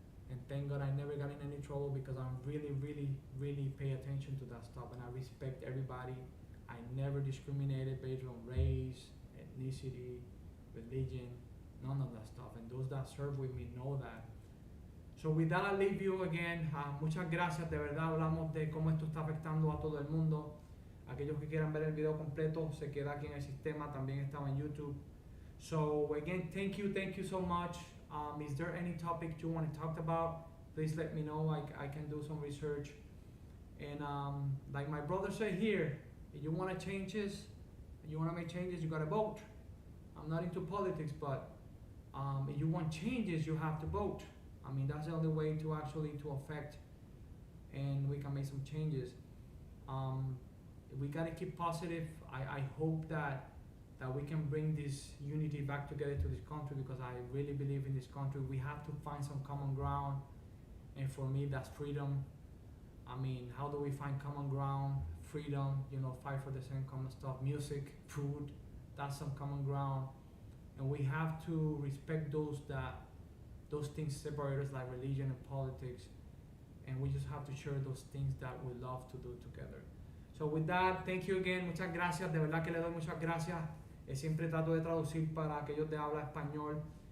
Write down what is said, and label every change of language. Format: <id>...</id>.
<en>And thank God I never got in any trouble because I'm really pay attention to that stuff, and I respect everybody. I never discriminated based on race, ethnicity, religion, none of that stuff. And those that serve with me know that. So with that, I leave you again.</en> <es>Muchas gracias. De verdad hablamos de cómo esto está afectando a todo el mundo. Aquellos que quieran ver el video completo, se queda aquí en el sistema. También estaba en YouTube.</es> <en>So again, thank you so much. Is there any topic you want to talk about? Please let me know. I can do some research. And like my brother said here, if you want to changes, you want to make changes, you got to vote. I'm not into politics, but if you want changes, you have to vote. I mean, that's the only way to actually to affect, and we can make some changes. We got to keep positive. I hope that we can bring this unity back together to this country, because I really believe in this country. We have to find some common ground, and for me, that's freedom. I mean, how do we find common ground? freedom, you know, fight for the same common stuff, music, food, that's some common ground. And we have to respect those things separate us like religion and politics, and we just have to share those things that we love to do together. So with that, thank you again,</en> <es>muchas gracias, de verdad que le doy muchas gracias. Siempre trato de traducir para aquellos de habla español.</es>